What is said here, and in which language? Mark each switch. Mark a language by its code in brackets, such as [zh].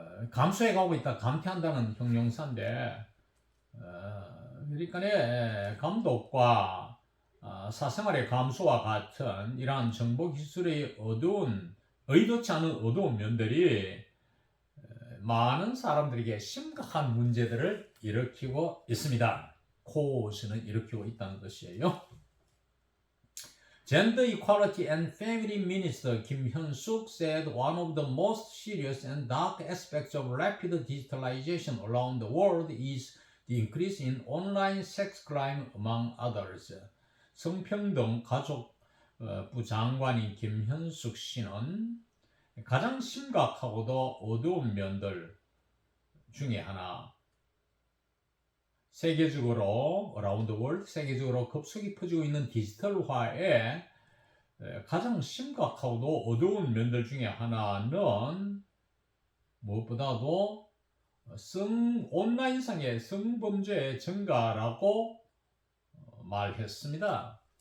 [ko] 감소해가고 있다, 감퇴한다는 형용사인데 그러니까 감독과 사생활의 감소와 같은 이러한 정보기술의 의도치 않은 어두운 면들이 많은 사람들에게 심각한 문제들을 일으키고 있습니다. cause는 일으키고 있다는 것이에요. [en] Gender Equality and Family Minister Kim Hyun-suk said one of the most serious and dark aspects of rapid digitalization around the world is the increase in online sex crime among others. [ko] 성평등 가족부 장관인 김현숙 씨는 가장 심각하고도 어두운 면들 중에 하나, 세계적으로 [en] around the world, [ko] 세계적으로 급속히 퍼지고 있는 디지털화의 가장 심각하고도 어두운 면들 중에 하나는 무엇보다도 온라인상의 성범죄의 증가라고 말했습니다.